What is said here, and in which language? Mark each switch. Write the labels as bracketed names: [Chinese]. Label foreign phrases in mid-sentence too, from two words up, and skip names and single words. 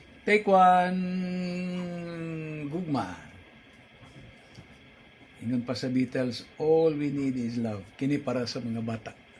[English] Take one. [Cebuano] Gugma. Ingon pa sa Beatles, [English] "All we need is love." [Cebuano] Kini para sa mga bata.